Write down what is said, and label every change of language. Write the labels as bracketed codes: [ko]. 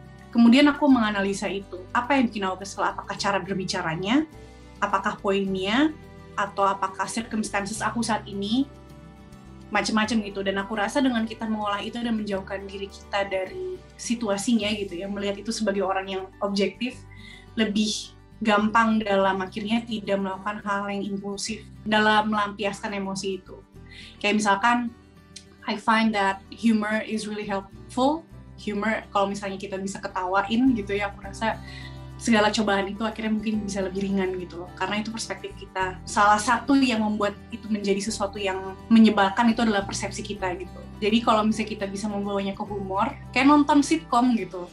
[id] Kemudian aku menganalisa itu, apa yang bikin aku kesel, apakah cara berbicaranya, apakah poinnya, atau apakah circumstances aku saat ini, macam-macam gitu. Dan aku rasa dengan kita mengolah itu dan menjauhkan diri kita dari situasinya gitu ya, melihat itu sebagai orang yang objektif, lebih gampang dalam akhirnya tidak melakukan hal yang impulsif dalam melampiaskan emosi itu. Kayak misalkan, [en] I find that humor is really helpful. [id] Humor, kalau misalnya kita bisa ketawain gitu ya, aku rasa segala cobaan itu akhirnya mungkin bisa lebih ringan gitu loh, karena itu perspektif kita. Salah satu yang membuat itu menjadi sesuatu yang menyebalkan itu adalah persepsi kita gitu. Jadi kalau misalnya kita bisa membawanya ke humor, kayak nonton sitcom gitu.